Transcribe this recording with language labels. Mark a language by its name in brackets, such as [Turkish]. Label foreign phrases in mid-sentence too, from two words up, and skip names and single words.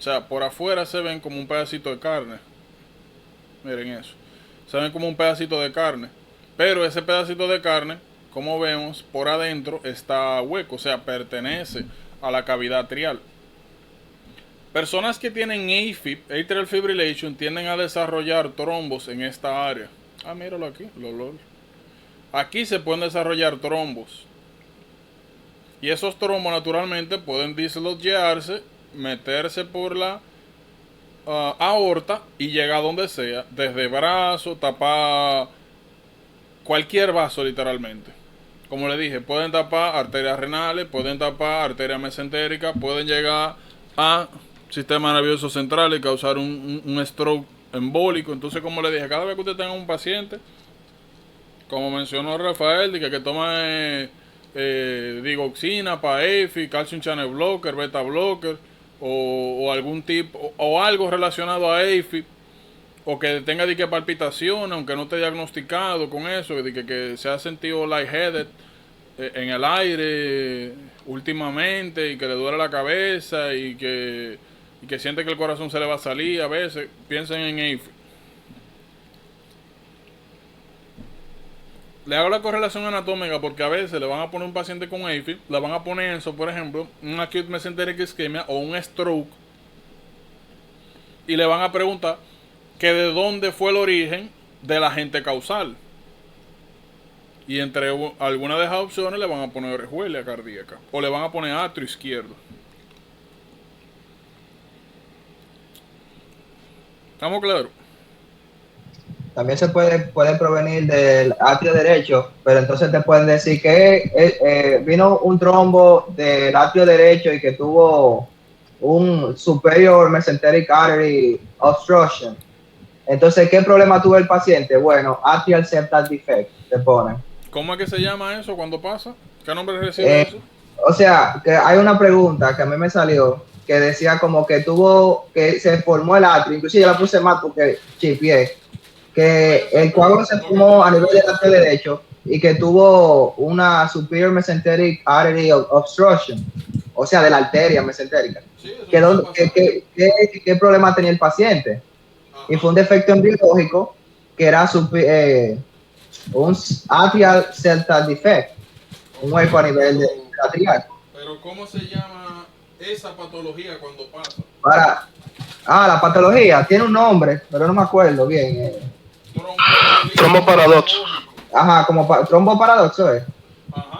[Spanish] O sea, por afuera se ven como un pedacito de carne. Miren eso. Se ven como un pedacito de carne. Pero ese pedacito de carne, como vemos, por adentro está hueco. O sea, pertenece a la cavidad atrial. Personas que tienen AFib, [English] atrial fibrillation, [Spanish] tienden a desarrollar trombos en esta área. Ah, míralo aquí, Aquí se pueden desarrollar trombos. Y esos trombos naturalmente pueden disloquearse, meterse por la aorta y llegar a donde sea, desde brazo, tapar cualquier vaso literalmente. Como le dije, pueden tapar arterias renales, pueden tapar arterias mesentéricas, pueden llegar a sistema nervioso central y causar un stroke embólico. Entonces, como le dije, cada vez que usted tenga un paciente, como mencionó Rafael, que toma digoxina para [English] EFI, calcium channel blocker, beta blocker, [Spanish] o algún tipo, o algo relacionado a EFI, o que tenga de que palpitaciones, aunque no esté diagnosticado con eso, que se ha sentido lightheaded en el aire últimamente, y que le duele la cabeza, y que siente que el corazón se le va a salir a veces, piensen en EFI. Le hago la correlación anatómica porque a veces le van a poner un paciente con AFib, le van a poner eso, por ejemplo, un [English] acute mesenteric ischemia [Spanish] o un stroke, y le van a preguntar que de dónde fue el origen del agente causal. Y entre algunas de esas opciones le van a poner orejuela cardíaca o le van a poner atrio izquierdo. ¿Estamos claros? También se puede provenir del atrio derecho, pero entonces te pueden decir que vino un trombo del atrio derecho y que tuvo un [English] superior mesenteric artery obstruction. [Spanish] Entonces, ¿qué problema tuvo el paciente? Bueno, [English] atrial septal defect, [Spanish] te ponen. ¿Cómo es que se llama eso cuando pasa? ¿Qué nombre recibe eso? O sea, que hay una pregunta que a mí me salió que decía como que se formó el atrio, inclusive yo la puse mal porque chipié, que el coágulo se formó a nivel del atrio derecho y que tuvo una [English] superior mesenteric artery obstruction, [Spanish] o sea, de la arteria mesentérica. Sí, ¿qué problema tenía el paciente? Y fue un defecto embriológico que era un [English] atrial septal defect, [Spanish] un hueco a nivel de atrial. Pero ¿cómo se llama esa patología cuando pasa? La patología tiene un nombre, pero no me acuerdo bien. Tromboparadoxo. Ajá, como tromboparadoxo es. Ajá,